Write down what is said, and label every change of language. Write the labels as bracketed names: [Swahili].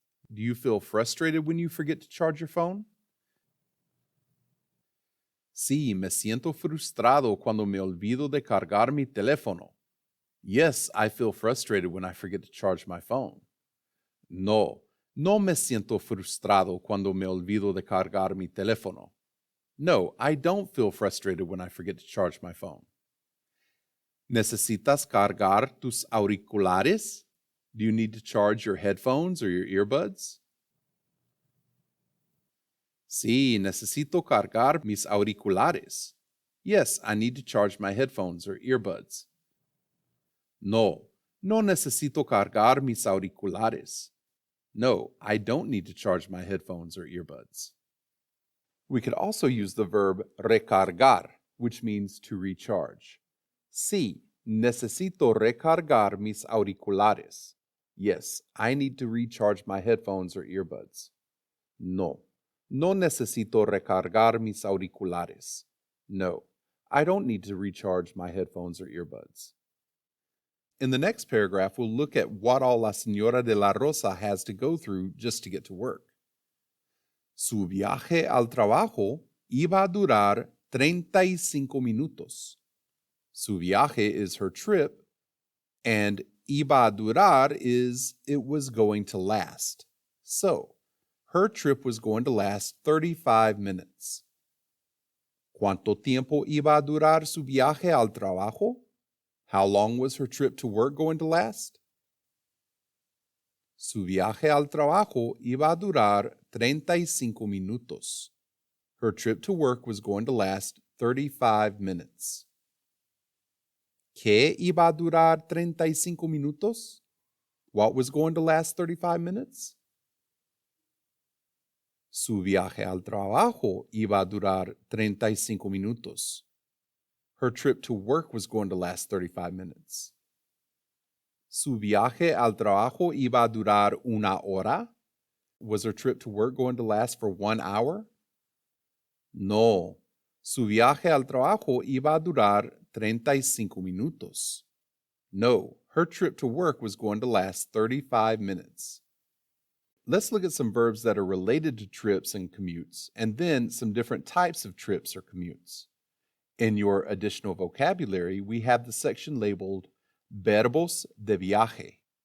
[English] Do you feel frustrated when you forget to charge your phone? [Spanish] Sí, me siento frustrado cuando me olvido de cargar mi teléfono. [English] Yes, I feel frustrated when I forget to charge my phone. [Spanish] No, no me siento frustrado cuando me olvido de cargar mi teléfono. [English] No, I don't feel frustrated when I forget to charge my phone. [Spanish] ¿Necesitas cargar tus auriculares? [English] Do you need to charge your headphones or your earbuds? [Spanish] Sí, necesito cargar mis auriculares. [English] Yes, I need to charge my headphones or earbuds. [Spanish] No, no necesito cargar mis auriculares. [English] No, I don't need to charge my headphones or earbuds. We could also use the verb recargar, which means to recharge. [Spanish] Sí, necesito recargar mis auriculares. [English] Yes, I need to recharge my headphones or earbuds. [Spanish] No, no necesito recargar mis auriculares. [English] No, I don't need to recharge my headphones or earbuds. In the next paragraph, we'll look at what all la señora de la Rosa has to go through just to get to work. [Spanish] Su viaje al trabajo iba a durar 35 minutos. [English] Su viaje is her trip, and iba a durar is it was going to last. So, her trip was going to last 35 minutes. [Spanish] ¿Cuánto tiempo iba a durar su viaje al trabajo? [English] How long was her trip to work going to last? [Spanish] Su viaje al trabajo iba a durar 35 minutos. [English] Her trip to work was going to last 35 minutes. [Spanish] ¿Qué iba a durar 35 minutos? [English] What was going to last 35 minutes? [Spanish] Su viaje al trabajo iba a durar 35 minutos. [English] Her trip to work was going to last 35 minutes. [Spanish] Su viaje al trabajo iba a durar una hora? [English] Was her trip to work going to last for 1 hour? [Spanish] No. Su viaje al trabajo iba a durar 35 minutos. [English] No, her trip to work was going to last 35 minutes. Let's look at some verbs that are related to trips and commutes, and then some different types of trips or commutes. In your additional vocabulary, we have the section labeled Verbos de Viaje.